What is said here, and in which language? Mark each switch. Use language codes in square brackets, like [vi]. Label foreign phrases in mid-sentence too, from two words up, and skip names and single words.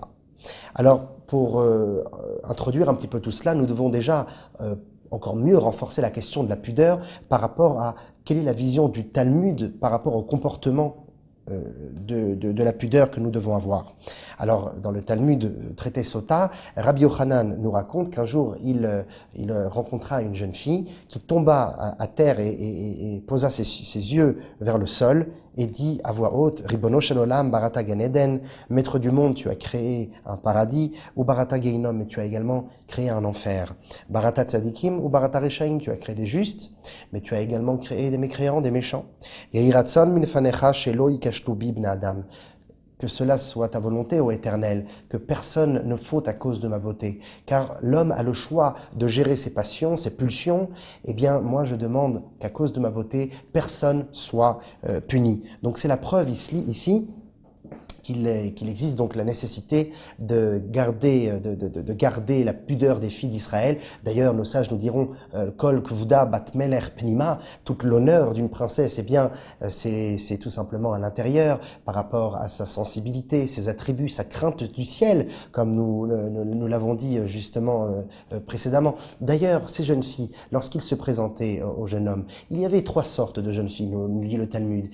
[fr] Alors, pour introduire un petit peu tout cela, nous devons déjà encore mieux renforcer la question de la pudeur par rapport à quelle est la vision du Talmud par rapport au comportement de la pudeur que nous devons avoir. Alors, dans le Talmud, traité Sota, Rabbi Yochanan nous raconte qu'un jour, il rencontra une jeune fille qui tomba à terre et posa ses yeux vers le sol et dit à voix haute, [he] רבונו של עולם בראת גן עדן, [fr] maître du monde, tu as créé un paradis, ou [he] בראת גיהנם, [fr] mais tu as également créé un enfer. [he] בראת צדיקים [fr] ou [he] בראת רשעים, [fr] tu as créé des justes, mais tu as également créé des mécréants, des méchants. [he] יהי רצון מלפניך שלא יכשלו בי בני אדם. [fr] Que cela soit ta volonté, ô Éternel, que personne ne faute à cause de ma beauté. Car l'homme a le choix de gérer ses passions, ses pulsions. Eh bien, moi, je demande qu'à cause de ma beauté, personne soit puni. Donc, c'est la preuve ici qu'il existe donc la nécessité de garder la pudeur des filles d'Israël. D'ailleurs, nos sages nous diront [he] כל כבודה בת מלך פנימה, [fr] toute l'honneur d'une princesse, eh bien, c'est tout simplement à l'intérieur, par rapport à sa sensibilité, ses attributs, sa crainte du ciel, comme nous l'avons dit justement précédemment. D'ailleurs, ces jeunes filles, lorsqu'ils se présentaient aux jeunes hommes, il y avait 3 sortes de jeunes filles, nous dit le Talmud.